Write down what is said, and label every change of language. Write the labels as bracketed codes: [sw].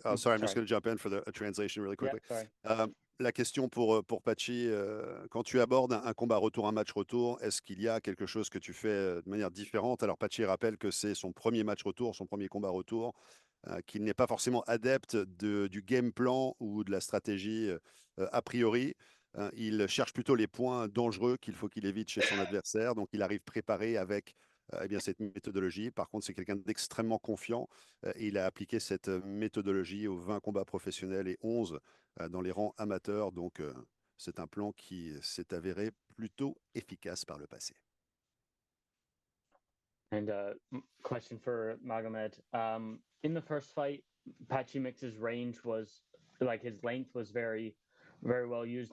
[en] Oh, sorry, I'm just going to jump in for a translation really quickly. Yeah, [fr] la question pour Patchy, quand tu abordes un combat retour, un match retour, est-ce qu'il y a quelque chose que tu fais de manière différente? Alors Patchy rappelle que c'est son premier match retour, son premier combat retour, qu'il n'est pas forcément adepte du game plan ou de la stratégie a priori. Il cherche plutôt les points dangereux qu'il faut qu'il évite chez son adversaire. Donc il arrive préparé avec cette méthodologie. Par contre, c'est quelqu'un d'extrêmement confiant et il a appliqué cette méthodologie aux 20 combats professionnels et 11 dans les rangs amateurs. Donc, c'est un plan qui s'est avéré plutôt efficace par le passé. [en] And question for Magomed. In the first fight, Patchy Mix's range was, like his length was very, very well used.